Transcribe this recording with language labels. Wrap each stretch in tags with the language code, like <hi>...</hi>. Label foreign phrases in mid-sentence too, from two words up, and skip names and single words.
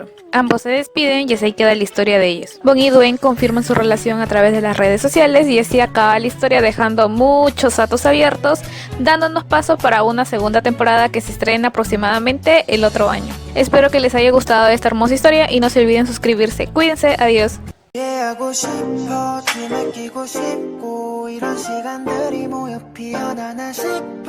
<es>Ambos se despiden y así queda la historia de ellos. Bon y Dwayne confirman su relación a través de las redes sociales y así acaba la historia dejando muchos datos abiertos, dándonos paso para una segunda temporada que se estrena aproximadamente el otro año. Espero que les haya gustado esta hermosa historia y no se olviden suscribirse. Cuídense, adiós.</es> <ko>하고 싶어 춤을 끼고 싶고 이런 시간들이 모여 피어나나 싶어</ko>